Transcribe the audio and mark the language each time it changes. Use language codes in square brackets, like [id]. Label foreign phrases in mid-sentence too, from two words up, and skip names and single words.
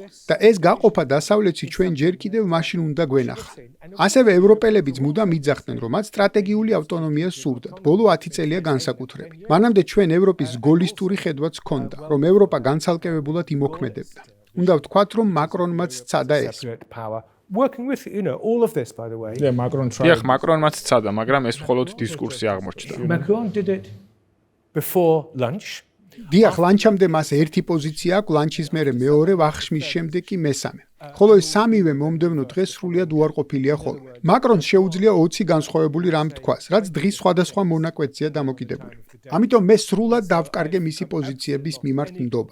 [ka] და ეს გაყოფა დასავლეთში ჩვენ ჯერ კიდევ მაშინ უნდა გვენახა. ასევე ევროპელებიც მუდამ იძახდნენ, რომ მათ სტრატეგიული ავტონომია სურდათ. ბოლო 10 წელია განსაკუთრებით. მანამდე ჩვენ ევროპის გოლისტური ხედვაც ჰქონდა, რომ ევროპა განცალკევებულად იმოქმედებდა. უნდა ვთქვათ, რომ მაკრონმაც სცადა ეს. [en] Working with, all of this, by the way. Yeah, Macron tried. [ka] დიახ, მაკრონმაც სცადა, მაგრამ ეს მხოლოდ დისკურსი აღმოჩნდა. [en] Macron did it before lunch. [ka] დიახ, ლანჩამდე მას ერთი პოზიცია აქვს, ლანჩის მერე მეორე, ვახშმის შემდეგ კი მესამე. ხოლო ეს სამივე მომდევნო დღეს სრულიად უარყოფილია ხოლმე. მაკრონს შეუძლია 20 განსხვავებული რამ თქვას, რაც დღის სხვადასხვა მონაკვეთზეა დამოკიდებული. ამიტომ მე სრულად დავკარგე მისი პოზიციების მიმართ ნდობა.